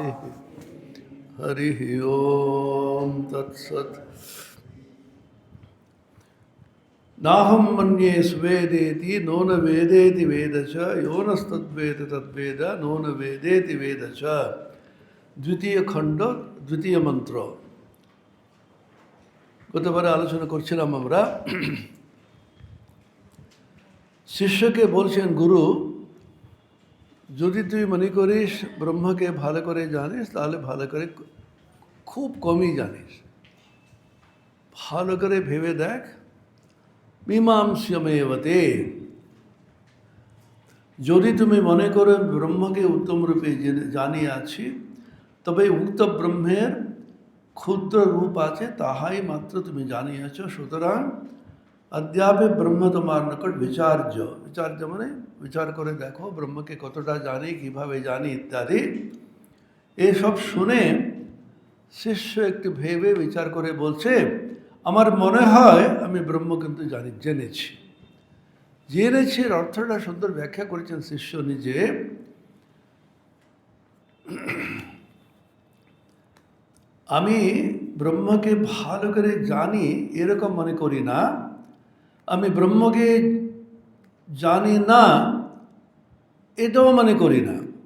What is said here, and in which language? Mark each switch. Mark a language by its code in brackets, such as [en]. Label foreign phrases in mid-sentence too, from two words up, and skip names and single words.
[sa] हरि ओम तत्सत्। नाहं मन्ये स्वेदेति नो न वेदेति वेद च यो नस्तद्वेद तद्वेद नो न वेदेति वेद च। द्वितीय खंड द्वितीय मंत्र। [bn] গতবারে আলোচনা করছিলাম আমরা শিষ্যকে বলছেন গুরু যদি তুই মনে করিস ব্রহ্মকে ভালো করে জানিস তাহলে ভালো করে খুব কমই জানিস, ভালো করে ভেবে দেখ। মীমাংস্যমেবতে, যদি তুমি মনে করো ব্রহ্মকে উত্তম রূপে জানিয়ে আছি তবে উক্ত ব্রহ্মের ক্ষুদ্র রূপ আছে তাহাই মাত্র তুমি জানিয়েছ। সুতরাং অদ্যাপি ব্রহ্ম তোমার নিকট বিচার্য মানে विचार করে দেখো ব্রহ্মকে কতটা জানি, কিভাবে জানি ইত্যাদি। এসব শুনে শিষ্য একটু ভেবে বিচার করে বলছে আমার মনে হয় আমি ব্রহ্ম কিন্তু জেনেছি। এর অর্থটা সুন্দর ব্যাখ্যা করেছেন শিষ্য নিজে। আমি ব্রহ্মকে ভালো করে জানি এরকম মনে করি না, আমি ব্রহ্মকে জানি না এটাও মনে করি না।